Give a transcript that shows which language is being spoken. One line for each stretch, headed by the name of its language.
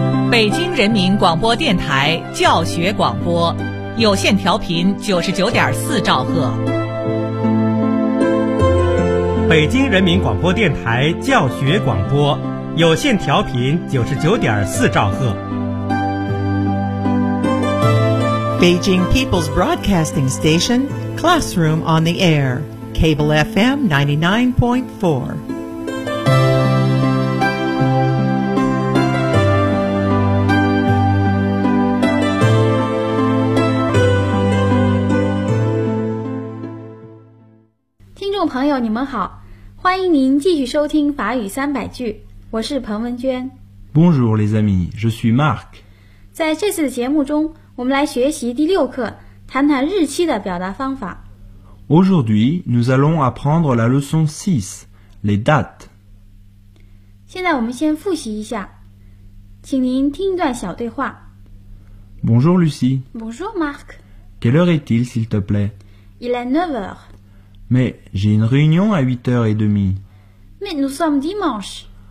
Chinese: 北京人民广播电台教学广播，有线调频99.4兆赫。北京人民广播电台教学广播，有线调频99.4兆赫。
English: Beijing People's Broadcasting Station, Classroom on the Air, Cable FM 99.4.
Chinese: 朋友，你们好，欢迎您继续收听法语三百句，我是彭文娟。
French: Bonjour les amis, je suis Marc.
Chinese: 在这次的节目中，我们来学习第六课，谈谈日期的表达方法。
French: Aujourd'hui, nous allons apprendre la leçon 6, les dates.
Chinese: 现在我们先复习一下，请您听一段小对话。
French: Bonjour Lucie. Bonjour Marc. Quelle heure est-il, s'il te plaît? Il est 9h. Mais j'ai une réunion à 8h30. Mais nous sommes dimanche.